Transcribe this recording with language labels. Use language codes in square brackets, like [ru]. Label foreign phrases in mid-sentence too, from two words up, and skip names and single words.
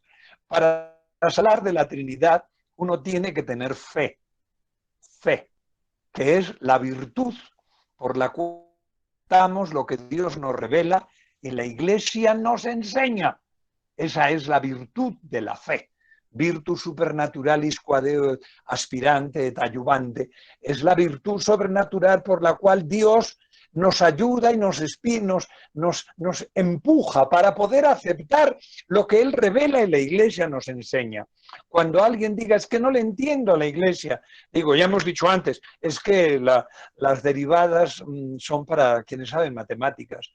[es] Para hablar de la Trinidad, uno tiene que tener fe. Fe, que es la virtud por la cual damos lo que Dios nos revela y la Iglesia nos enseña. Esa es la virtud de la fe. [la] Virtus supernaturalis quae aspirante et ayuvante. [es] Es la virtud sobrenatural por la cual Dios nos ayuda y nos empuja para poder aceptar lo que Él revela y la Iglesia nos enseña. Cuando alguien diga, es que no le entiendo a la Iglesia, digo, ya hemos dicho antes, es que las derivadas son para quienes saben matemáticas.